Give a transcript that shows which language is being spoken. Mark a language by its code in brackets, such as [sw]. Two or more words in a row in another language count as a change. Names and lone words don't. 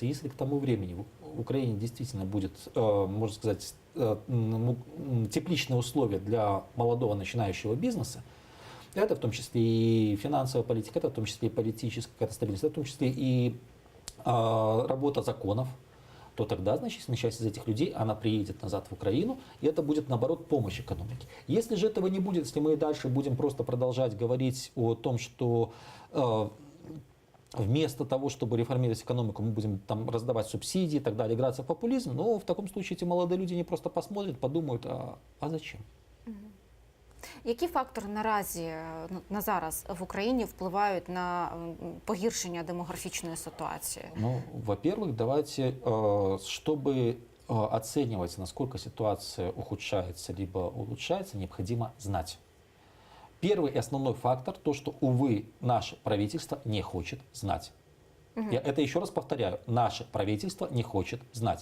[ru] Если к тому времени в Украине действительно будет, можно сказать, тепличные условия для молодого начинающего бизнеса, это в том числе и финансовая политика, это в том числе и политическая стабильность, это в том числе и работа законов, то тогда значительная часть из этих людей, она приедет назад в Украину, и это будет, наоборот, помощь экономике. Если же этого не будет, если мы и дальше будем просто продолжать говорить о том, что вместо того, чтобы реформировать экономику, мы будем там раздавать субсидии и так далее, играться в популизм, но в таком случае эти молодые люди не просто посмотрят, подумают, а зачем? [uk] Які фактори наразі, на зараз в Україні впливають на погіршення демографічної ситуації? [ru] Ну, во-первых, давайте, чтобы оценивать, насколько ситуация ухудшается либо улучшается, необходимо знать. Первый и основной фактор, то, что, увы, наше правительство не хочет знать. Я это еще раз повторяю, наше правительство не хочет знать.